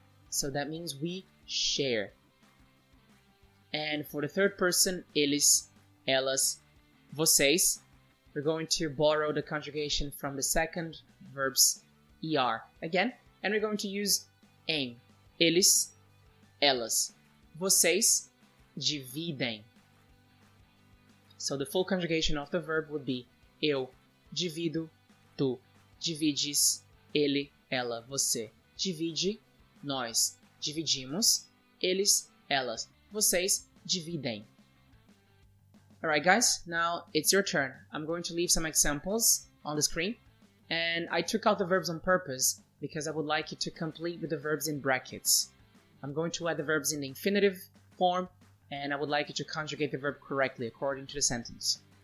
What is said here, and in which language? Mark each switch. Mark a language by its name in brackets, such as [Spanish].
[English] So that means we share. And for the third person, eles, elas, vocês, we're going to borrow the conjugation from the second verb's er again, and we're going to use em. [Portuguese] Eles, elas, vocês dividem. [English] So the full conjugation of the verb would be [Portuguese] eu divido, tu divides, ele, ela, você divide, nós dividimos, eles, elas, vocês dividem. [English] Alright guys, now it's your turn. I'm going to leave some examples on the screen, and I took out the verbs on purpose because I would like you to complete with the verbs in brackets. I'm going to add the verbs in the infinitive form, and I would like you to conjugate the verb correctly according to the sentence.